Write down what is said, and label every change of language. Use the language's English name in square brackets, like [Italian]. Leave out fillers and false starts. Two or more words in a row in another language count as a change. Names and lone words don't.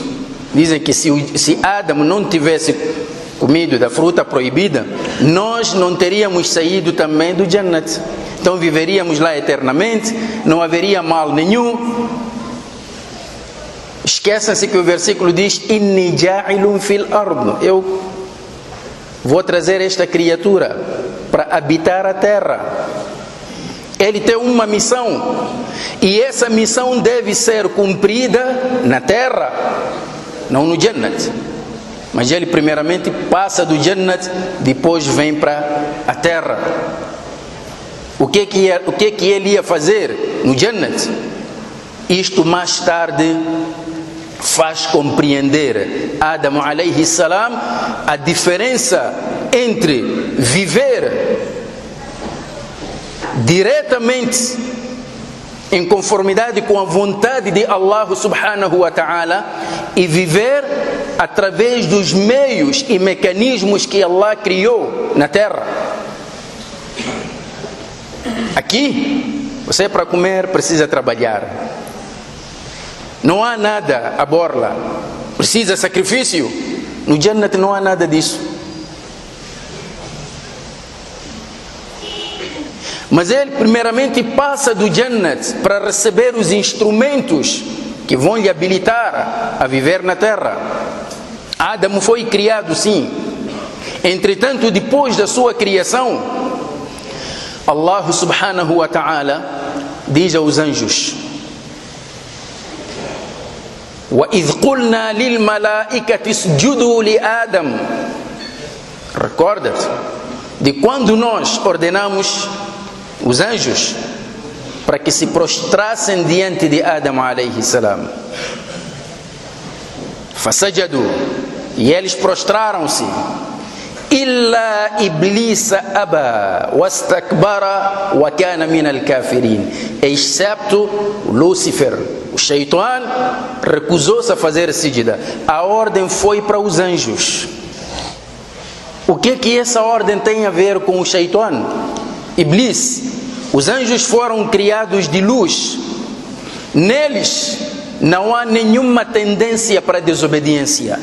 [Portuguese] Dizem que se Adão não tivesse comido da fruta proibida, nós não teríamos saído também do Jannat. Então viveríamos lá eternamente, não haveria mal nenhum. Esqueçam-se que o versículo diz: [Arabic] إني جاعل في الأرض. [Portuguese] Eu vou trazer esta criatura para habitar a terra. Ele tem uma missão, e essa missão deve ser cumprida na terra, não no Jannat. Mas ele primeiramente passa do Jannat, depois vem para a terra. O que que ele ia fazer no Jannat? Isto mais tarde faz compreender Adam [Arabic] عليه السلام [Portuguese] a diferença entre viver diretamente em conformidade com a vontade de [Arabic] الله سبحانه وتعالى [Portuguese] e viver através dos meios e mecanismos que Allah criou na terra. Aqui, você para comer precisa trabalhar. Não há nada à borla. Precisa sacrifício. No Jannat não há nada disso. Mas ele primeiramente passa do Jannat para receber os instrumentos que vão lhe habilitar a viver na terra. Adam foi criado sim. Entretanto, depois da sua criação, [Arabic] الله سبحانه وتعالى [Portuguese] diz aos anjos: [Arabic] وَإِذْ قُلْنَا لِلْمَلَائِكَةِ اسْجُدُوا لِآدَمَ. [Portuguese] Recorda-te de quando nós ordenamos os anjos para que se prostrassem diante de Adam [Arabic] عليه السلام. Fasajadu, [Portuguese] e eles prostraram-se. [Arabic] إلا إبليس أبى واستكبر وكان من الكافرين. [Portuguese] Excepto Lúcifer, o Shaitan, recusou-se a fazer sijda. A ordem foi para os anjos. O que essa ordem tem a ver com o Shaitan? Iblis. Os anjos foram criados de luz. Neles não há nenhuma tendência para a desobediência.